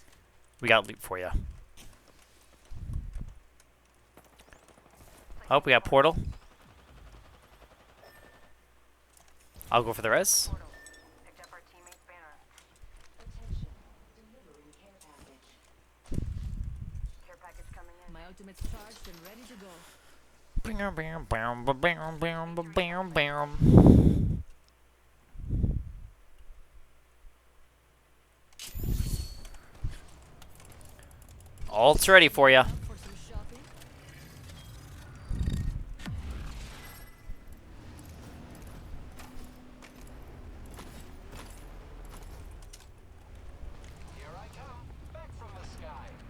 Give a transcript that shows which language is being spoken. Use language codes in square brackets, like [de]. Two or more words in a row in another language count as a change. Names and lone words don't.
[en] We got loot for you. Oh, we got portal. I'll go for the res. Portal. Picked up our teammate's banner. Attention. Delivering care package. Care package coming in. My ultimate's charged and ready to go. Bam, bam, bam, bam, bam, bam, bam, bam. Ult's ready for you. Out for some shopping? Here I come. Back from the sky.